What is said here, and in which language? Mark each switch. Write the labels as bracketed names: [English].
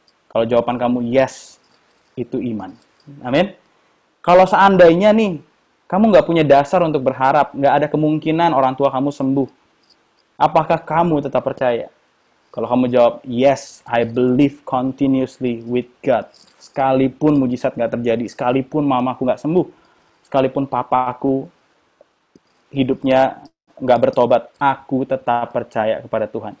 [Indonesian] Kalau jawaban kamu yes, itu iman. Amin. Kalau seandainya nih, kamu nggak punya dasar untuk berharap, nggak ada kemungkinan orang tua kamu sembuh, apakah kamu tetap percaya? Kalau kamu jawab, [English] yes, I believe continuously with God. [Indonesian] Sekalipun mujizat nggak terjadi, sekalipun mamaku nggak sembuh, sekalipun papaku hidupnya nggak bertobat, aku tetap percaya kepada Tuhan.